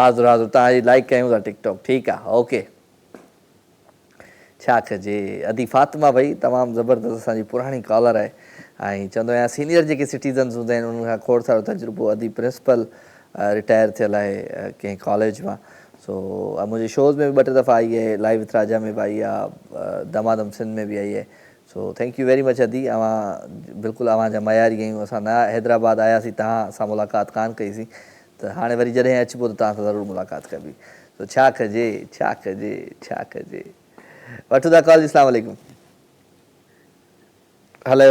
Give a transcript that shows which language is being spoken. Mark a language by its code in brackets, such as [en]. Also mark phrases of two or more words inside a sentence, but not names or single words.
[sd] हाज़ुर हाज़ुर, तव्हांजी लाइक कयूं था टिकटॉक, ठीकु आहे ओके। छा कजे अदी फातिमा भई तमामु ज़बरदस्त असांजी पुराणी कॉलर आहे, ऐं चवंदो आहियां सीनियर जेके सिटीज़न्स हूंदा आहिनि उन्हनि खां खोड़ सारो तजुर्बो। अदी प्रिंसिपल रिटायर थियल आहे कंहिं कॉलेज मां। सो मुंहिंजे शोज़ में बि 2 दफ़ा आई आहे, लाइव विथ राजा में बि आई आहे, दमादम सिंध में बि आई आहे। सो [en] thank you very much [sd] अदी, बिल्कुलु अव्हांजा मयारी आहियूं। असां न हैदराबाद आयासीं, तव्हां सां मुलाक़ात कान कईसीं, त हाणे वरी जॾहिं अचिबो त तव्हां सां ज़रूरु मुलाक़ात कबी। सो छा कजे छा कजे छा कजे। वठूं था कॉल। [ar] السلام عليكم. [sd] हेलो